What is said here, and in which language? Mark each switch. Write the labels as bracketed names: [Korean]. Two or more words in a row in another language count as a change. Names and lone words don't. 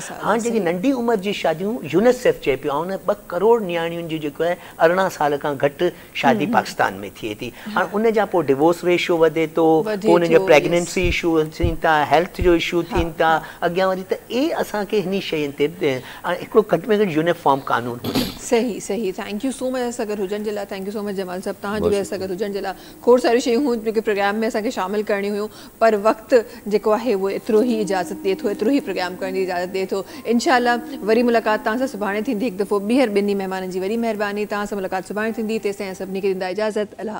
[Sindhi] हाणे जेकी नंढी उमिरि जी शादियूं UNICEF चए पियो, उन 2 करोड़ न्याणियुनि जी जेको आहे 18 साल खां घटि शादी पाकिस्तान में थिए थी। हाणे उन जा पोइ [English] divorce ratio [Sindhi] वधे थो, पोइ उन जा [English] pregnancy issue [Sindhi] थियनि था, हेल्थ जो इशू थियनि था अॻियां वरी त असांखे हिन शयुनि ते हिकिड़ो घटि में घटि यूनिफॉर्म कानून हुजे। सही सही, [English] thank you so much [Sindhi] असां गॾु हुजण जे लाइ। [English] thank you so much [Sindhi] जमाल साहब तव्हांजो बि असां गॾु हुजण जे लाइ। खोड़ सारियूं शयूं हुयूं जेके प्रोग्राम में असांखे शामिल करणी हुयूं, पर वक़्तु जेको आहे उहो एतिरो ई इजाज़त ॾिए थो, एतिरो ई प्रोग्राम करण जी इजाज़त ॾिए थो। इंशाल्लाह वरी मुलाक़ात तव्हां सां सुभाणे थींदी, हिकु दफ़ो ॿीहर ॿिन्ही महिमाननि जी वरी महिरबानी। तव्हां सां मुलाक़ात सुभाणे थींदी, तेसिताईं सभिनी खे ॾींदा इजाज़त।